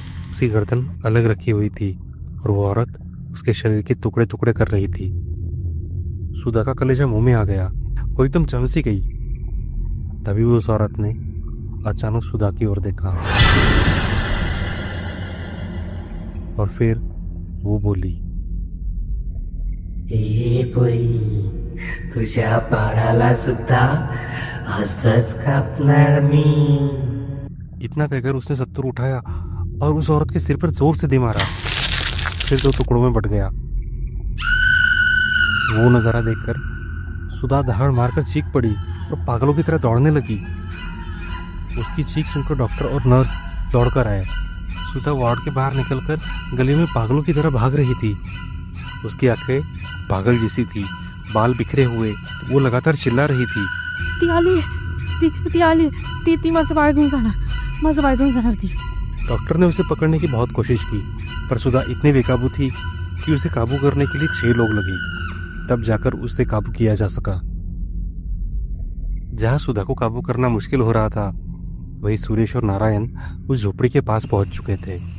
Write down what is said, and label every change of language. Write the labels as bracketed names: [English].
[Hindi] उसकी गर्दन अलग रखी हुई थी और वो औरत उसके शरीर के टुकड़े टुकड़े कर रही थी। सुधा का कलेजा मुंह में आ गया। वो एकदम चमसी गई। तभी उस औरत ने अचानक सुधा की ओर देखा और फिर वो बोली, [Marathi] ए पोरी, तुझ्या बाळाला सुद्धा असंच कापणार मी. [Hindi] इतना कहकर उसने सत्तूर उठाया और उस औरत के सिर पर जोर से दे मारा। सिर 2 टुकड़ों में बट गया। वो नजारा देखकर सुधा दहाड़ मारकर चीख पड़ी और पागलों की तरह दौड़ने लगी। उसकी चीख सुनकर डॉक्टर और नर्स दौड़कर आए। सुधा वार्ड के बाहर निकलकर गली में पागलों की तरह भाग रही थी। उसकी आंखें पागल जैसी थी, बाल बिखरे हुए। वो लगातार चिल्ला रही थी, [Marathi] ती आली, ती आली, ती माझं बाळ घेऊन जाणार ती. [Hindi] डॉक्टर ने उसे पकड़ने की बहुत कोशिश की पर सुधा इतनी बेकाबू थी कि उसे काबू करने के लिए 6 लोग लगे। तब जाकर उसे काबू किया जा सका। जहां सुधा को काबू करना मुश्किल हो रहा था वही सुरेश और नारायण उस झोपड़ी के पास पहुंच चुके थे।